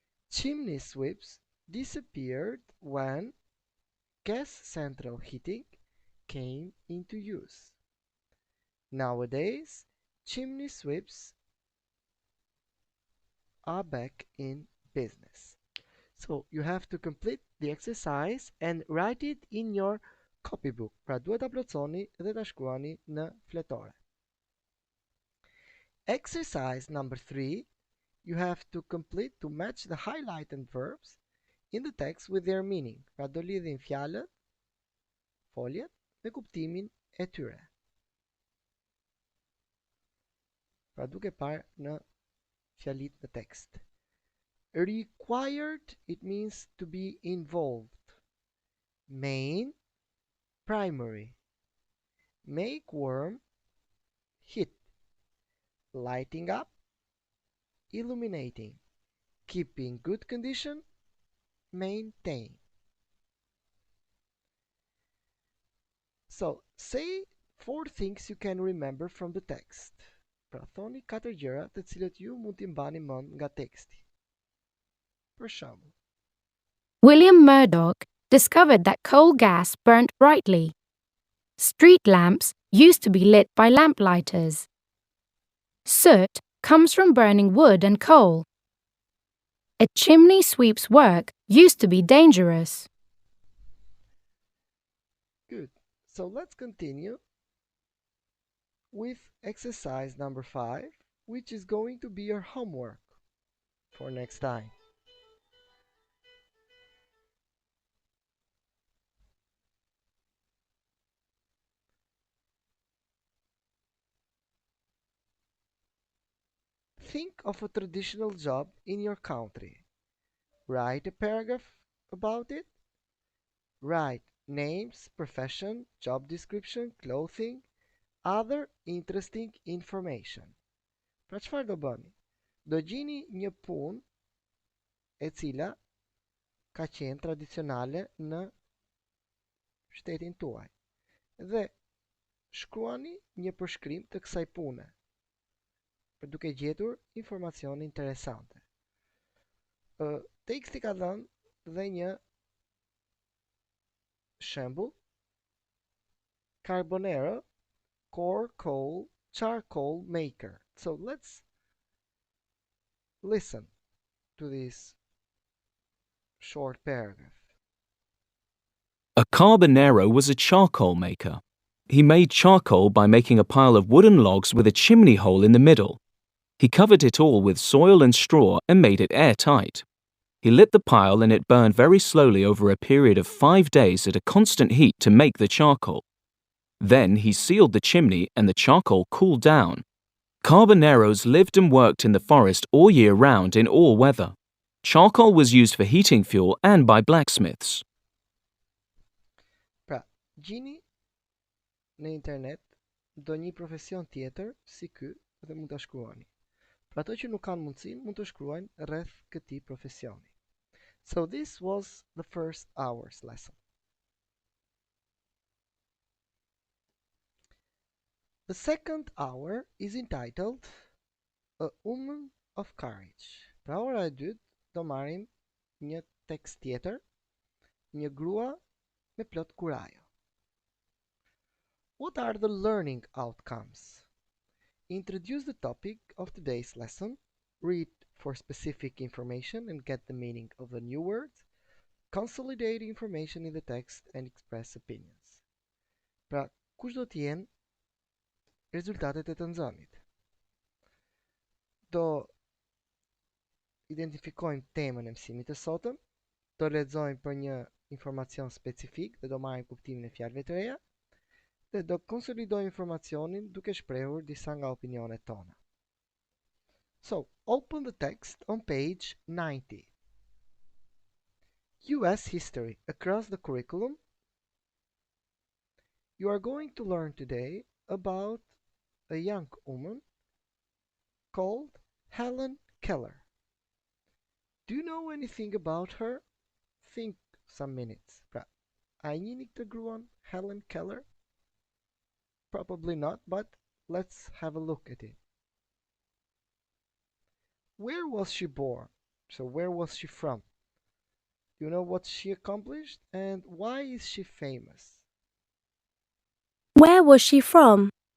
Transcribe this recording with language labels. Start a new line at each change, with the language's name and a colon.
English: Chimney sweeps disappeared when gas central heating came into use. Nowadays, chimney sweeps are back in business. So you have to complete the exercise and write it in your copybook.
Albanian: Pra duhet ta plotësoni dhe ta shkruani në fletore.
English: Exercise number 3, you have to complete to match the highlighted verbs in the text with their meaning.
Albanian: Pra do lidhin fjalët, foljet me kuptimin e tyre. Pra duke parë në fjalit në tekst.
English: Required, it means to be involved. Main, primary. Make warm, heat. Lighting up, illuminating. Keep in good condition, maintain. So, say 4 things you can remember from the text.
Albanian: Pra thoni 4 gjëra të cilat ju mund t'i mbani mend nga teksti. Për shembull,
English: William Murdoch discovered that coal gas burnt brightly. Street lamps used to be lit by lamplighters. Soot comes from burning wood and coal. A chimney sweep's work used to be dangerous. good. So let's continue with exercise number 5, which is going to be your homework for next time. Think of a traditional job in your country. Write a paragraph about it. Write names, profession, job description, clothing, other interesting information.
Albanian: Pra çfarë do bëni? Do gjini një punë e cila ka qenë tradicionale në shtetin tuaj dhe shkruani një përshkrim të kësaj pune për duke gjetur informacione interesante. Teksti ka dhënë dhe një shembull: Carbonero,
English: core coal, charcoal maker. So let's listen to this short paragraph. A carbonero was a charcoal maker. He made charcoal by making a pile of wooden logs with a chimney hole in the middle. He covered it all with soil and straw and made it airtight. He lit the pile and it burned very slowly over a period of 5 days at a constant heat to make the charcoal. Then he sealed the chimney and the charcoal cooled down. Carboneros lived and worked in the forest all year round in all weather. Charcoal was used for heating fuel and by blacksmiths.
Albanian: Pra, gjini në internet ndonjë profesion tjetër si ky dhe mund ta shkruani. Për ato që nuk kanë mundësinë, mund të shkruajnë rreth këtij profesioni.
English: So this was the first hour's lesson. The second hour is entitled A Woman of Courage.
Albanian: Pra ora e dytë do marrim një tekst tjetër, një grua me plot kurajo.
English: What are the learning outcomes? Introduce the topic of today's lesson, read for specific information and get the meaning of the new words, consolidate information in the text and express opinions.
Albanian: Pra, kush do të jenë rezultatet e të nxënit? Do identifikojmë temën e mësimit të sotëm, do lexojmë për një informacion specifik dhe do marrim kuptimin e fjalëve të reja dhe do konsolidojmë informacionin duke shprehur disa nga opinionet tona.
English: So, open the text on page 90. US history across the curriculum. You are going to learn today about a young woman called Helen Keller. Do you know anything about her? Think some minutes.
Albanian: Pra, a njini këtë gruan Helen Keller?
English: Probably not, but let's have a look at it. Where was she born? So where was she from? Do you know what she accomplished and why is she famous? Where was she from?